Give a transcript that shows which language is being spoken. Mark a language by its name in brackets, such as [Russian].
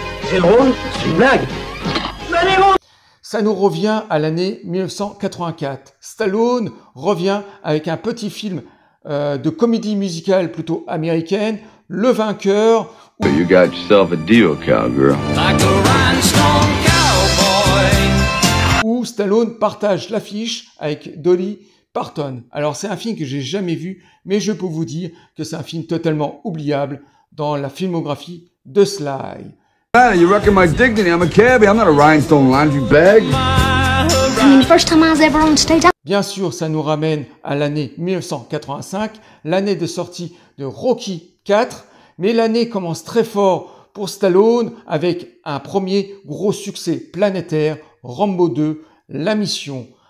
[French] C'est drôle, c'est une blague. Ça nous revient à l'année 1984. Stallone revient avec un petit film de comédie musicale plutôt américaine, Le Vainqueur. [English] You got yourself a deal, cowgirl. Like a rhinestone cowboy. [French] Où Stallone partage l'affiche avec Dolly Parton. Alors c'est un film que j'ai jamais vu, mais je peux vous dire que c'est un film totalement oubliable dans la filmographie de Sly. [English] You wrecking my dignity. I'm a cabbie. I'm not a rhinestone laundry bag. I mean, first time I was ever on stage. [French] Bien sûr, ça nous ramène à l'année 1985, l'année de sortie de Rocky IV, mais l'année commence très fort pour Stallone avec un premier gros succès planétaire, Rambo 2, La Mission.